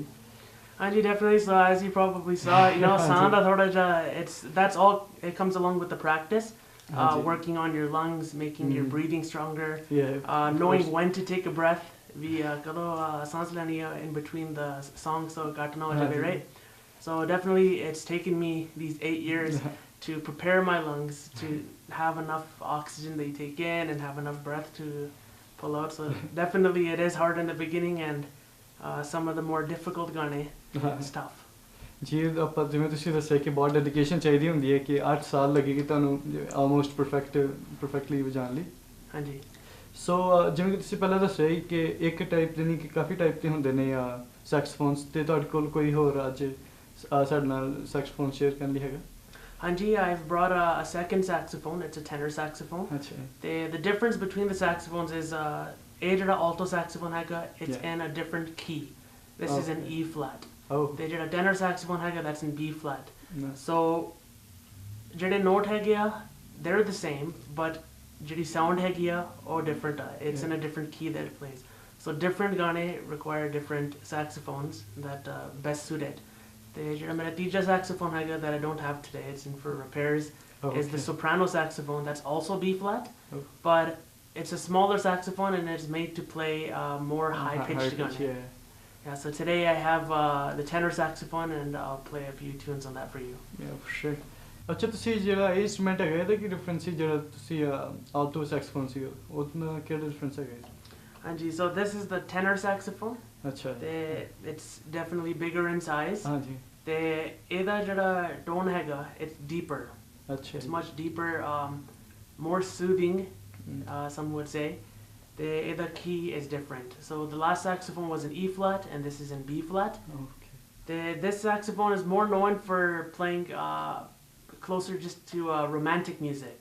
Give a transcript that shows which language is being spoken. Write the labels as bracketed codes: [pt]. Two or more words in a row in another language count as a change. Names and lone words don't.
[en] Anji, definitely. So as you probably saw, [pa] ਸਾਡਾ ਥੋੜ੍ਹਾ [en] that's all. It comes along with the practice, working on your lungs, making your breathing stronger, knowing when to take a breath. We [pa] ਕਲੋ ਸਾਂਸ ਲੈਣੀ [en] in between the songs, so got to know it, right? So definitely, it's taken me these 8 years to prepare my lungs to have enough oxygen that you take in and have enough breath to pull out. So definitely, it is hard in the beginning, and some of the more difficult gane stuff. [pa] ਜੀ ਆਪਾਂ ਜਿਵੇਂ ਤੁਸੀਂ ਦੱਸਿਆ ਕਿ ਬਹੁਤ ਡੈਡੀਕੇਸ਼ਨ ਚਾਹੀਦੀ ਹੁੰਦੀ ਹੈ ਕਿ 8 ਸਾਲ ਲੱਗੇਗੀ ਤੁਹਾਨੂੰ [en] almost perfectly [pa] ਵਜਾਉਣ ਲਈ ਹਾਂਜੀ ਸੋ ਜਿਵੇਂ ਕਿ ਤੁਸੀਂ ਪਹਿਲਾਂ ਦੱਸਿਆ ਸੀ ਕਿ ਇੱਕ ਟਾਈਪ ਦੇ ਨਹੀਂ ਕਿ ਕਾਫੀ ਟਾਈਪ ਦੇ ਹੁੰਦੇ ਨੇ ਸੈਕਸਫੋਨਸ ਤੇ ਤੁਹਾਡੇ ਕੋਲ ਕੋਈ ਹੋਰ ਅੱਜ ਸਾਡੇ ਨਾਲ ਸੈਕਸਫੋਨ ਸ਼ੇਅਰ ਕਰਨ ਲਈ ਹੈਗਾ [en] ਹਾਂਜੀ I've brought a second saxophone. It's a tenor saxophone. [pa] ਅੱਛਾ [en] The difference between the saxophones is [pa] ਇਹ ਜਿਹੜਾ [en] alto saxophone ਹੈਗਾ it's in a different key. This is in E flat. Oh. [pa] ਤੇ ਜਿਹੜਾ [en] tenor saxophone ਹੈਗਾ that's in B flat. Nice. [pa] So ਜਿਹੜੇ note ਹੈਗੇ ਆ [en] they're the same but [pa] ਜਿਹੜੀ sound ਹੈਗੀ ਆ ਉਹ different ਆ. [en] It's in a different key that it plays. So different gane require different saxophones that best suit it. [pa] ਤੇ ਜਿਹੜਾ ਮੇਰਾ ਤੀਜਾ [en] saxophone ਹੈਗਾ that I don't have today, it's in for repairs, is the soprano saxophone that's also B flat, but it's a smaller saxophone and it's made to play more high pitched gane. Yeah, so today I have the tenor saxophone and I'll play a few tunes on that for you. Yeah, for sure. [pa] ਅੱਛਾ ਤੁਸੀਂ ਜਿਹੜਾ ਇਹ ਇੰਸਟਰੂਮੈਂਟ ਹੈਗਾ ਇਹਦਾ ਕੀ ਡਿਫਰੈਂਸ ਸੀ ਜਿਹੜਾ ਤੁਸੀਂ [en] alto saxophone [pa] ਸੀ ਉਹਦਾ ਕਿਹੜਾ ਡਿਫਰੈਂਸ ਹੈਗਾ [en] ਹਾਂਜੀ so this is the tenor saxophone. [pa] ਅੱਛਾ [en] it's definitely bigger in size. [pa] ਹਾਂਜੀ ਤੇ ਇਹਦਾ ਜਿਹੜਾ tone ਹੈਗਾ [en] it's deeper. [pa] ਅੱਛਾ [en] It's much deeper, more soothing, some would say. The key is different. So the last saxophone was in E flat and this is in B flat. Okay. This saxophone is more known for playing closer just to romantic music.